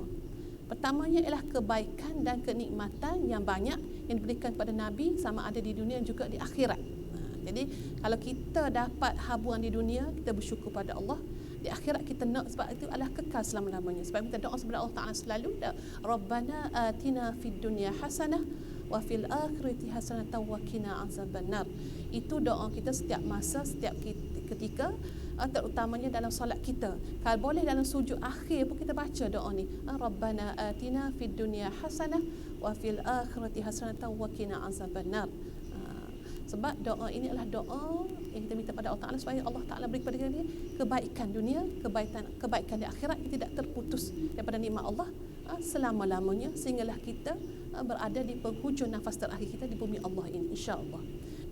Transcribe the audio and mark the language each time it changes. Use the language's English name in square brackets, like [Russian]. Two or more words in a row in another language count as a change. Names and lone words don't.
[Malay] Pertamanya ialah kebaikan dan kenikmatan yang banyak yang diberikan kepada Nabi sama ada di dunia juga di akhirat. Jadi kalau kita dapat habuan di dunia, kita bersyukur pada Allah. Di akhirat kita nak, sebab itu adalah kekal selama-lamanya. Sebab kita doa kepada [Arabic] الله تعالى [Malay] selalu, [Arabic] ربنا آتنا في الدنيا حسنة وفي الآخرة حسنة وقنا عذاب النار. [Malay] Itu doa kita setiap masa, setiap ketika, terutamanya dalam solat kita. Kalau boleh dalam sujud akhir pun kita baca doa ni, [Arabic] ربنا آتنا في الدنيا حسنة وفي الآخرة حسنة وقنا عذاب النار. [Malay] Sebab doa ini adalah doa yang kita minta pada [Arabic] الله تعالى [Malay] supaya [Arabic] الله تعالى [Malay] beri kepada kita kebaikan dunia, kebaikan di akhirat yang tidak terputus daripada nikmat Allah selama-lamanya sehinggalah kita berada di penghujung nafas terakhir kita di bumi Allah ini, [Arabic] إن شاء الله.